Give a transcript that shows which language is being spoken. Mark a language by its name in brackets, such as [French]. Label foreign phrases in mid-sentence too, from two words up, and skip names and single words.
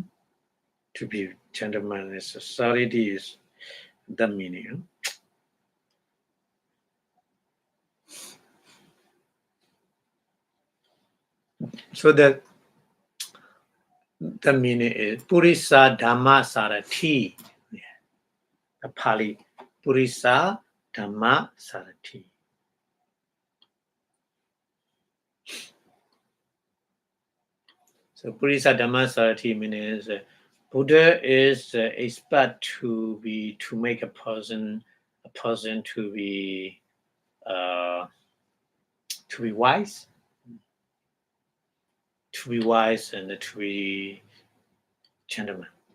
[English] To be gentleman in society is the meaning. So the meaning is [Pali] Purisa Dhamma Sarati. [English] The Pali [Pali] Purisa Dhamma Sarati. [English] So [Pali] Purisa Dhamma Sarati [English] means Buddha is expert to make a person to be wise, and to be gentleman.